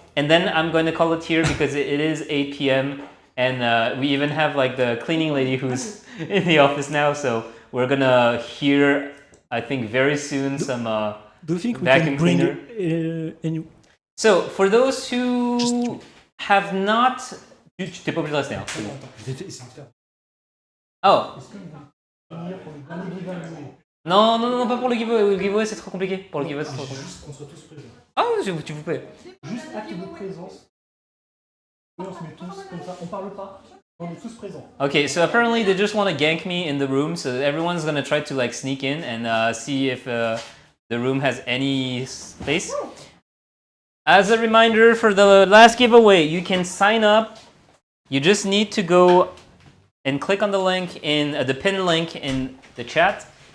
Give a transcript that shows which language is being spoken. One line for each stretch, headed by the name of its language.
English: And then I'm going to call it here because it is 8 p.m. And we even have like the cleaning lady who's in the office now. So we're going to hear, I think, very soon some do you think vacuum we can cleaner. bring So for those who have not...
French: Tu t'es pas obligé de rester, hein. Oh. Non, pas pour le giveaway. Le giveaway, c'est trop compliqué. Pour le giveaway, c'est trop compliqué. Juste qu'on soit tous présents. Ah, tu vous plaît. Juste acte de présence. Et on se met tous comme ça. On parle pas. On est tous présents.
English: Okay, so apparently they just want to gank me in the room. So everyone's going to try to like sneak in and see if the room has any space. As a reminder for the last giveaway, you can sign up. You just need to go and click on the link in the pin link in the chat.